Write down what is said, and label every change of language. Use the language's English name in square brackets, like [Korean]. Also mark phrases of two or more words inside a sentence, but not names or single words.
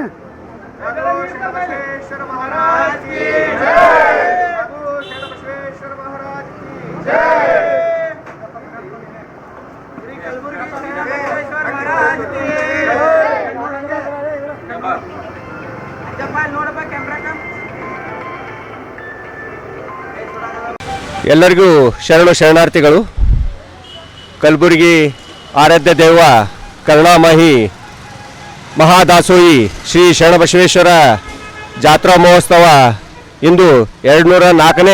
[Hindi] बसवेश्वर महाराज की जय। बसवेश्वर महाराज की जय। श्री कलबुर्गी बसवेश्वर महाराज की जय। [Kannada] नोडಪ್ಪ ಕ್ಯಾಮೆರಾ ಕಾ. ಎಲ್ಲರಿಗೂ ಶರಣಾರ್ಥಿಗಳು. ಕಲಬುರಗಿ ಆರಾಧ್ಯ ದೈವ ಕರುಣಾಮಯಿ ಮಹಾದಾಸೋಹಿ ಶ್ರೀ ಶರಣಬಸವೇಶ್ವರ ಜಾತ್ರಾ ಮಹೋತ್ಸವ ಇಂದು 204ನೇ